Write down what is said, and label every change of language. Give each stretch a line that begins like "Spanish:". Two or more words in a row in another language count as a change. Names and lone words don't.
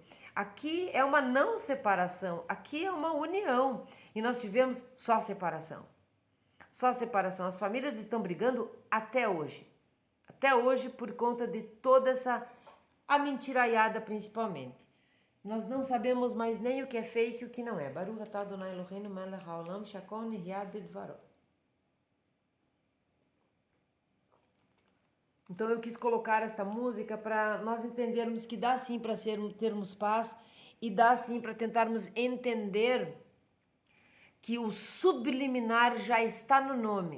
Portuguese: Aqui é uma não separação, aqui é uma união. E nós tivemos só separação. Só separação. As famílias estão brigando até hoje. Até hoje por conta de toda a mentiraiada principalmente. Nós não sabemos mais nem o que é fake e o que não é.
Hebrew: ברוך אתה אדוני אלוהינו מלך העולם שהכל נהיה בדברו.
Portuguese: Então eu quis colocar esta música para nós entendermos que dá sim para termos paz e dá sim para tentarmos entender que o subliminar já está no nome.